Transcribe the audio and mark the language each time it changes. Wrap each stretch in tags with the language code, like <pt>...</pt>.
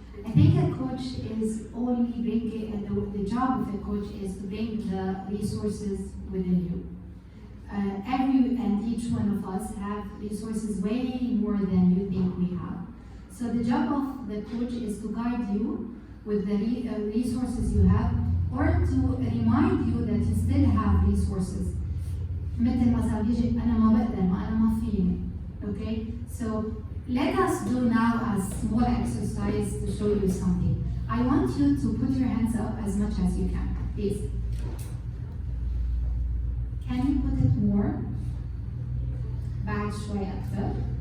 <en>I think a coach is only bringing, the job of a coach is to bring the resources within you. Every and each one of us have resources way more than you think we have. So the job of the coach is to guide you with the resources you have, or to remind you that you still have resources.</en> <ar>مثل مثلا بيجي أنا ما بقدر ما أنا ما فيني.</ar> <en>Okay, so let us do now a small exercise to show you something. I want you to put your hands up as much as you can, please. Can you put it more?</en> <ar>بعد شوي أكثر.</ar>